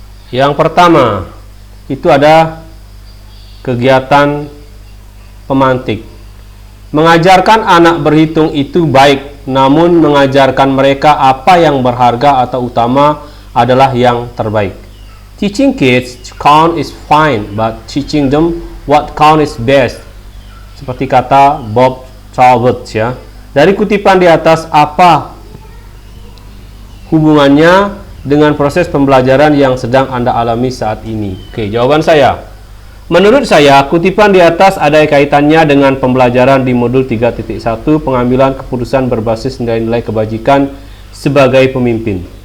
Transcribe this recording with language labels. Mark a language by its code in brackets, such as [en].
[id] Yang pertama, itu ada kegiatan pemantik. Mengajarkan anak berhitung itu baik, namun mengajarkan mereka apa yang berharga atau utama adalah yang terbaik. [en] Teaching kids to count is fine, but teaching them what count is best. [id] Seperti kata Bob Talbot ya. Dari kutipan di atas, apa hubungannya dengan proses pembelajaran yang sedang Anda alami saat ini? Oke, jawaban saya. Menurut saya, kutipan di atas ada kaitannya dengan pembelajaran di modul 3.1 pengambilan keputusan berbasis nilai-nilai kebajikan sebagai pemimpin.